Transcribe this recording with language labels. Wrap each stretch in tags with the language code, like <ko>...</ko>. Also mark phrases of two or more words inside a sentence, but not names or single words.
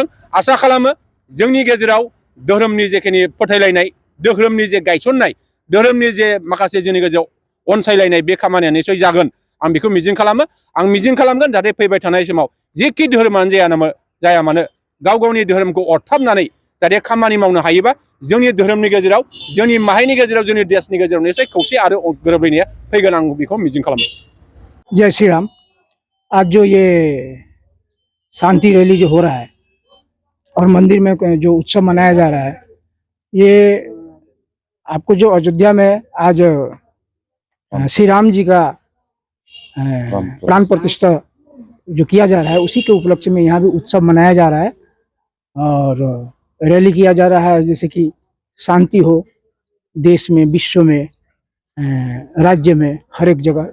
<brx>आसा खालामो जोंनि गेजेराव धोरोमनि जेखिनि फोथायलायनाय धोरोमनि जे गायसननाय धोरोमनि जे माखासे जोंनि गेजेराव अनसायलायनाय बे खामानिया निसय जागोन आं बेखौ मिजिं खालामो। आं मिजिं खालामगोन जाहाथे फैबाय थानाय समाव जेखि धोरोमानो जाया मानो गाव गावनि धोरोमखौ अरथाबनानै जाहाथे खामानि मावनो हायोबा जोंनि धोरोमनि गेजेराव जोंनि माहारिनि गेजेराव जोंनि देशनि गेजेराव निसय खौसे आरो गोरोबलायनाया फैगोन आं बेखौ मिजिं खालामो।</brx> <hi>जय श्री राम। आज जो ये शांति रैली जो हो रहा है और मंदिर में जो उत्सव मनाया जा रहा है, ये आपको जो अयोध्या में आज श्री राम जी का प्राण प्रतिष्ठा जो किया जा रहा है उसी के उपलक्ष्य में यहाँ भी उत्सव मनाया जा रहा है और रैली किया जा रहा है, जैसे कि शांति हो देश में, विश्व में, राज्य में, हर एक जगह।</hi>